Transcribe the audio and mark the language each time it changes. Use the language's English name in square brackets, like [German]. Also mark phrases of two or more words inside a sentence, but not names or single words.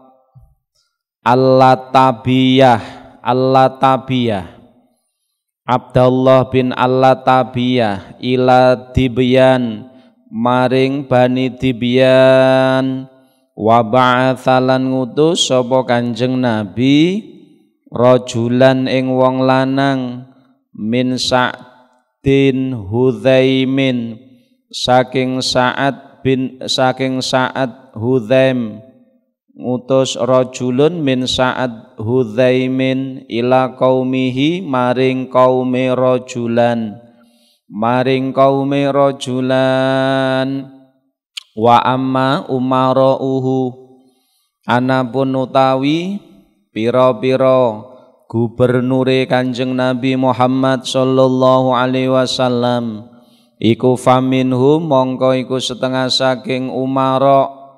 [Javanese] Al-Latabiyah Abdullah bin Al-Latabiyah ila Dibyan maring Bani Dibyan [Arabic] wa ba'atsalan [Javanese] ngutus sapa Kanjeng Nabi rajulan ing wong lanang min Sa'din Hudzaimin saking Sa'ad Hudzaim ngutus rajulun min Sa'ad Hudzaimin [Arabic] ila qaumihi [Javanese] maring kaume rajulan [Arabic] wa amma umarauhu [Javanese] anapun utawi pira-pira gubernure Kanjeng Nabi Muhammad [Arabic] sallallahu alaihi wasallam [Javanese] iku faminhum mongko iku setengah saking umara